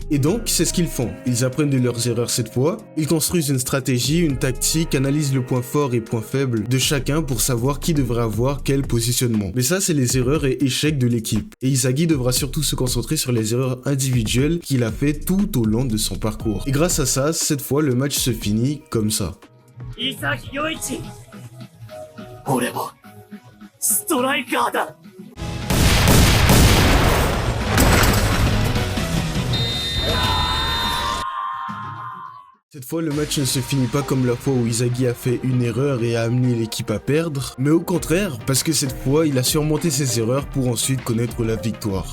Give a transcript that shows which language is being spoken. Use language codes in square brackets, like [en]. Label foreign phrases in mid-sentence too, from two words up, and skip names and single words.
[fr] Et donc, c'est ce qu'ils font. Ils apprennent de leurs erreurs cette fois, ils construisent une stratégie, une tactique, analysent le point fort et point faible de chacun pour savoir qui devrait avoir quel positionnement. Mais ça, c'est les erreurs et échecs de l'équipe. Et Isagi devra surtout se concentrer sur les erreurs individuelles qu'il a fait tout au long de son parcours. Et grâce à ça, cette fois, le match se finit comme ça. Isagi Yoichi, [ja] 俺もストライカーだ。 [fr] Cette fois, le match ne se finit pas comme la fois où Isagi a fait une erreur et a amené l'équipe à perdre, mais au contraire, parce que cette fois, il a surmonté ses erreurs pour ensuite connaître la victoire.